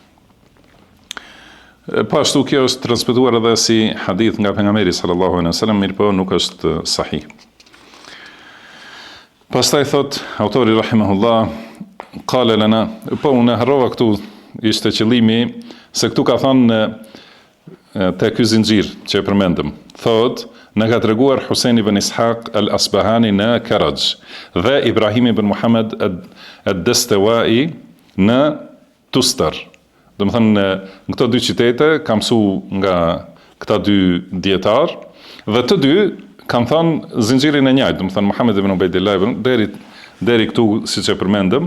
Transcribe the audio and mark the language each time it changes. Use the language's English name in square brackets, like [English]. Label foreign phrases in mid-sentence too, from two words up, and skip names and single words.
[Albanian] Po ashtu kjo është transmetuar edhe si hadith nga pejgamberi [Arabic] صلى الله عليه وسلم, [Albanian] mirë po nuk është sahih. Pastaj thot autori rahimahullah, [Arabic] قال لنا, [Albanian] po unë harrova këtu, ishte qëllimi se këtu ka thënë te ky zinxhir që e përmendëm. Thot na ka treguar Husain ibn Ishaq al-Asbahani në Karaj dhe Ibrahim ibn Muhammad ad-Dastawai në Tustar. Do të thënë, në këto dy qytete kam mësu nga këta dy dietar dhe të dy kanë thënë zinxhirin e njëjtë, do të thënë Muhammed ibn Ubaydillah deri këtu siç e përmendëm.